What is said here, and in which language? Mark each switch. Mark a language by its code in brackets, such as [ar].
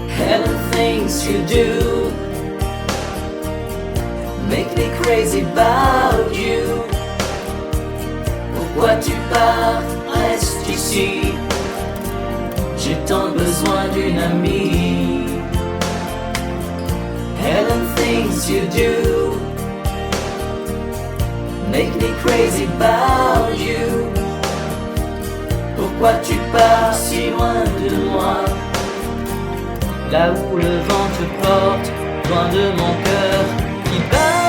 [en] And the things you do make me crazy about you. [fr] Pourquoi tu pars, reste ici. J'ai tant besoin d'une amie. [en] And the things you do make me crazy about you. [fr] Pourquoi tu pars si loin de moi? Là où le vent te porte, loin de mon cœur qui bat.